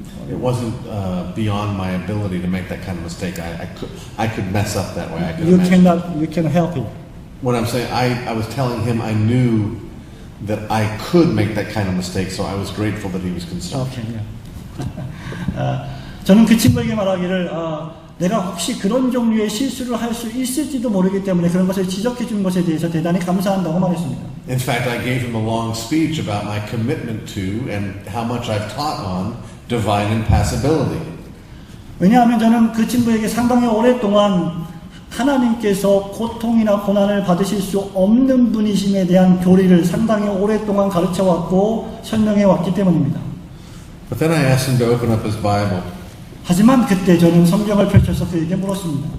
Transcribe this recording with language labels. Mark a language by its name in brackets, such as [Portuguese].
[English] It wasn't beyond my ability to make that kind of mistake. I could mess up that way. I could imagine. you can help him. What I'm saying, I was telling him I knew that I could make that kind of mistake, so I was grateful that he was concerned. Okay, yeah. [Korean] 저는 그 친구에게 말하기를 내가 혹시 그런 종류의 실수를 할 수 있을지도 모르기 때문에 그런 것을 지적해 준 것에 대해서 대단히 감사한다고 말했습니다. [English] In fact, I gave him a long speech about my commitment to and how much I've taught on divine impassibility. [Korean] 왜냐하면 저는 그 친구에게 상당히 오랫동안 하나님께서 고통이나 고난을 받으실 수 없는 분이심에 대한 교리를 상당히 오랫동안 가르쳐왔고 설명해왔기 때문입니다. [English] But then I asked him to open up his Bible [Korean] 하지만 그때 저는 성경을 펼쳐서 그에게 물었습니다.